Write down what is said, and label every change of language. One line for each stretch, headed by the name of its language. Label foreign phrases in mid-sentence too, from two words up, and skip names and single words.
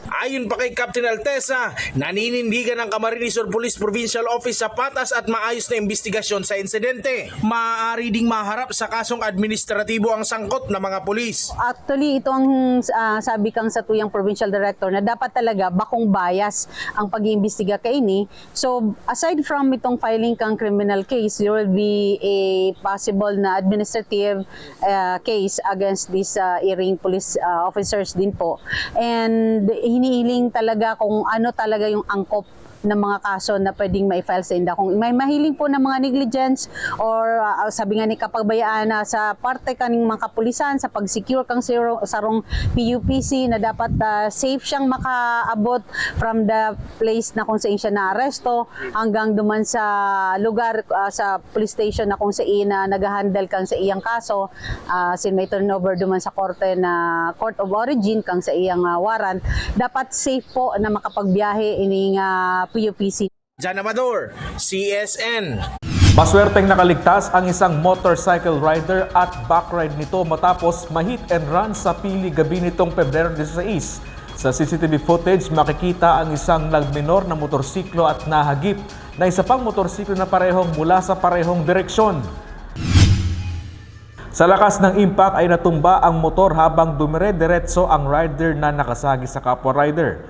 Filipino: Ayon pa kay Captain Altesa, naninindigan ng Camarines Sur Police Provincial Office sa patas at maayos na investigasyon sa insidente. Maaari ding maharap sa kasong administratibo ang sangkot ng mga pulis.
Bikol: Actually, ito ang sabi kang sa tuyang
English: provincial director
Bikol: na dapat talaga bakong bias ang pag-iimbestiga kaini.
English: So aside from itong filing kang criminal case, there will be a possible na administrative case against these erring police officers din po.
Filipino: And hinihiling talaga kung ano talaga yung angkop ng mga kaso na pwedeng ma-file sa INDA.
Bikol: Kung may mahiling po ng mga negligence or sabi nga ni kapagbayaan sa parte kaning mga kapulisan sa pag-secure kang sarong PUPC na dapat safe siyang makaabot
English: from the place
Bikol: na kung saan siya na-aresto hanggang duman sa lugar sa
English: police station
Bikol: na kung saan nag-handle kang sa iyang kaso sin may turnover duman sa korte na
English: court of origin
Bikol: kang sa iyang warrant, dapat safe po na makapagbiyahe ining PUPC. John Amador, CSN.
Filipino: Maswerteng nakaligtas ang isang motorcycle rider at backride nito matapos ma-
English: hit and run
Filipino: sa Pili gabi nitong Pebrero 16. Sa
English: CCTV footage,
Filipino: makikita ang isang nagminor na motorsiklo at nahagip na isa pang motorsiklo na parehong mula sa parehong direksyon. Sa lakas ng impact ay natumba ang motor habang dumire-diretso ang rider na nakasagi sa kapwa rider.